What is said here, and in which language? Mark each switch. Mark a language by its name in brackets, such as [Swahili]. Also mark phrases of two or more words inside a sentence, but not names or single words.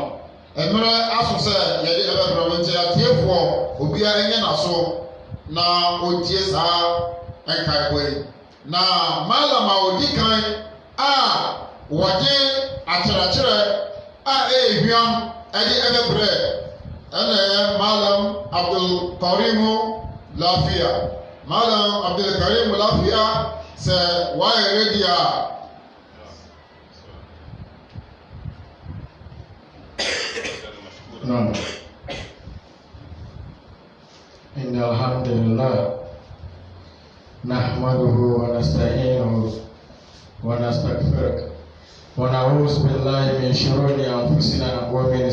[Akan] no mmerɛ aso sɛ yɛde ɛbɛbrɛ mo nti atiefoɔ obiara nyɛ n'aso na ɔntie saa nkaebɔ yi na malam a ɔdi kan a wɔde akyerɛkyerɛ a ɛyɛ hwiam ɛde ɛbɛbrɛ ɛna ɛyɛ malam Abdul Karim Lafiya. Malam Abdul Karim Lafiya sɛ wɔayɛ ready a [Arabic] نعم إن الحمد لله نحمده ونستعينه ونستغفره ونعوذ بالله من شرور أنفسنا ومن